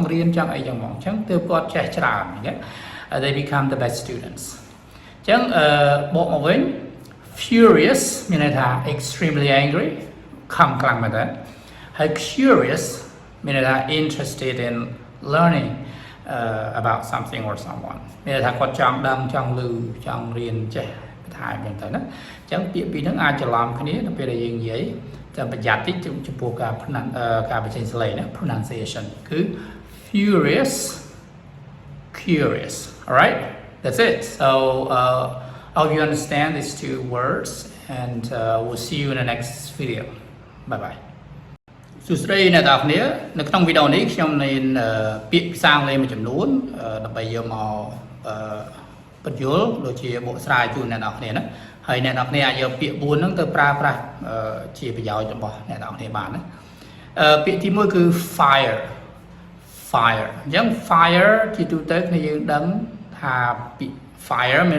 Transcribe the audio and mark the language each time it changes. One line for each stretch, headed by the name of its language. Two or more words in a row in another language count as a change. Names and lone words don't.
Khmer: រៀនចង់អីចឹងហ្មងអញ្ចឹងទើបគាត់ចេះច្រើន
English: they become the best students
Khmer: អញ្ចឹងបក មកវិញ furious មានន័យថា
English: extremely angry
Khmer: ខំខ្លាំងមែនតើហើយ curious មានន័យថា
English: interested in learning about something or someone
Khmer: មានន័យថាគាត់ចង់ដឹងចង់ឮចង់រៀនចេះបន្ថែមចឹងទៅណាអញ្ចឹងពាក្យពីរហ្នឹងអាចច្រឡំគ្នានៅពេលដែលយើងនិយាយតែប្រយ័ត្នតិចចំពោះការបញ្ចេញសលេងណា pronunciation គឺ furious
English: curious alright that's it so I hope you understand these two words and we'll see you in the next video bye bye
Khmer: សួស្តីអ្នកនរគ្នានៅក្នុងវីដេអូនេះខ្ញុំមានពាក្យភាសាអង់គ្លេសមួយចំនួន ដើម្បីយកមកបញ្យល់ដូចជាបកស្រាយជូនអ្នកនរគ្នាណាហើយអ្នកនរគ្នាអាចយកពាក្យ4ហ្នឹងទៅប្រើប្រាស់ជាប្រយោជន៍របស់ អ្នកនរគ្នាបានណាពាក្យទី1គឺ fire អញ្ចឹង fire ជាទូទៅគ្នាយើងដឹងថាពាក្យ fire មានន័